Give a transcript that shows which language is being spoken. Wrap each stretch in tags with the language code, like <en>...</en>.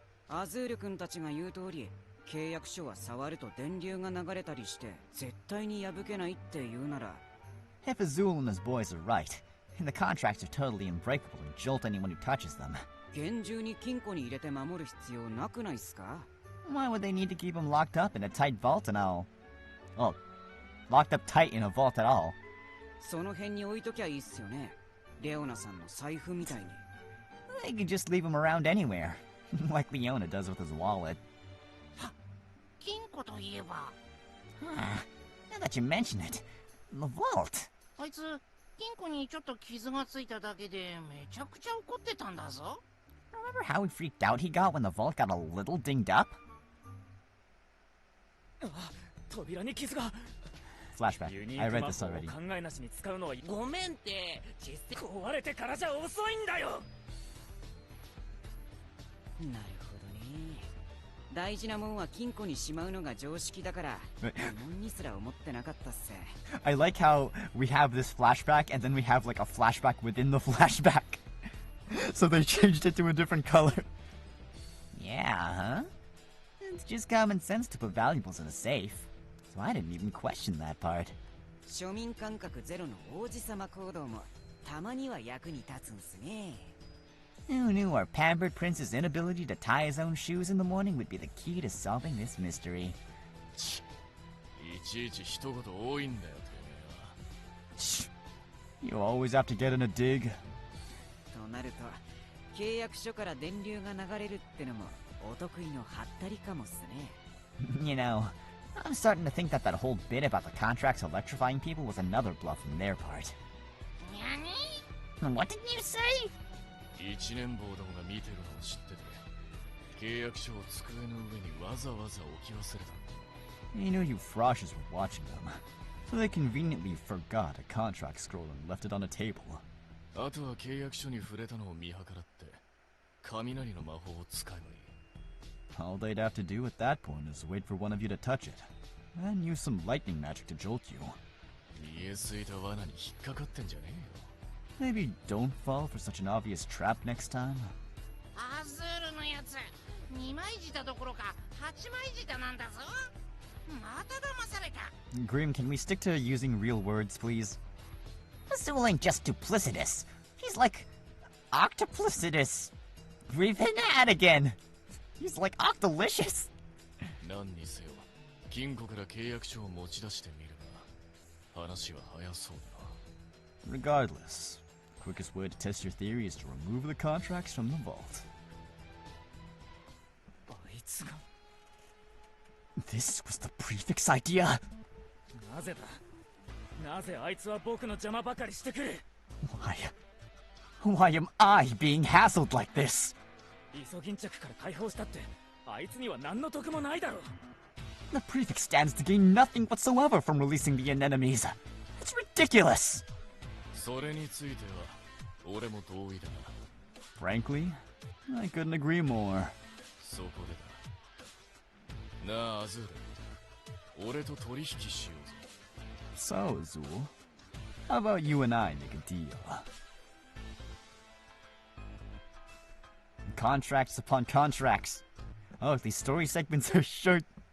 <ja>アズール君たちが言う通り、契約書は触ると電流が流れたりして絶対に破けないって言うなら。</ja> <en>If Azul and his boys are right, And the contracts are totally unbreakable and jolt anyone who touches them.</en> <ja>厳重に金庫に入れて守る必要なくないっすか?</ja> <en>Why would they need to keep them locked up in a tight vault and all? Oh, locked up tight in a vault at all?</en> <ja>その辺に置いときゃいいっすよね。レオナさんの財布みたいに。</ja> <en>They could just leave them around anywhere, like Leona does with his wallet.</en> <ja>金庫といえば。</ja> <en>Now that you mention it, the vault.</en> <ja>あいつ、金庫にちょっと傷がついただけでめちゃくちゃ怒ってたんだぞ。</ja> <en>Remember how freaked out he got when the vault got a little dinged up? Flashback. I read this already.</en> <ja>ごめんって、実際壊れてからじゃ遅いんだよ。なるほどね。大事なもんは金庫にしまうのが常識だから、疑問にすら思ってなかったっす。</ja> <en>I like how we have this flashback and then we have like a flashback within the flashback. So they changed it to a different color. Yeah, huh? It's just common sense to put valuables in a safe. So I didn't even question that part.</en> <ja>庶民感覚ゼロの王子様行動もたまには役に立つんすね。</ja> <en>Who knew our pampered prince's inability to tie his own shoes in the morning would be the key to solving this mystery?</en> <ja>いちいち一言多いんだよ、てめえは。</ja> <en>You always have to get in a dig.</en> <ja>となると、契約書から電流が流れるってのもお得意のハったりかもっすね。</ja> <en>You know, I'm starting to think that whole bit about the contracts electrifying people was another bluff on their part. What did you say?</en> <ja>一年坊どもが見てるのを知ってて、契約書を机の上にわざわざ置き忘れた。</ja> <en>They knew you froshes were watching them, so they conveniently forgot a contract scroll and left it on a table.</en> <ja>あとは契約書に触れたのを見計らって、雷の魔法を使えばいい。</ja> <en>All they'd have to do at that point is wait for one of you to touch it, and use some lightning magic to jolt you.</en> <ja>見えすいた罠に引っかかってんじゃねえよ。</ja> <en>Maybe don't fall for such an obvious trap next time.</en> <ja>アズールのやつ、2枚舌どころか8枚舌なんだぞ。また騙された。</ja> <en>Grim, can we stick to using real words, please? Azul ain't just duplicitous. He's like octoplicitous. We've been at again. He's like octolicious.</en> <ja>何にせよ、金庫から契約書を持ち出してみれば、話は早そうだな。</ja> <en>Regardless, quickest way to test your theory is to remove the contracts from the vault. This was the prefix idea.</en> <ja>なぜだ。なぜあいつは僕の邪魔ばかりしてくる。</ja> <en>Why am I being hassled like this?</en> <ja>イソギンチャクから解放したって、あいつには何の得もないだろう。</ja> <en>The prefix stands to gain nothing whatsoever from releasing the enemies. It's ridiculous.</en> <ja>それについては俺も同意だな。</ja> <en>Frankly, I couldn't agree more.</en> <ja>そこでだ。なあ、アズール。俺と取引しようぜ。</ja> <en>So, Azul, how about you and I make a deal? Contracts upon contracts. Oh, these story segments are short.</en>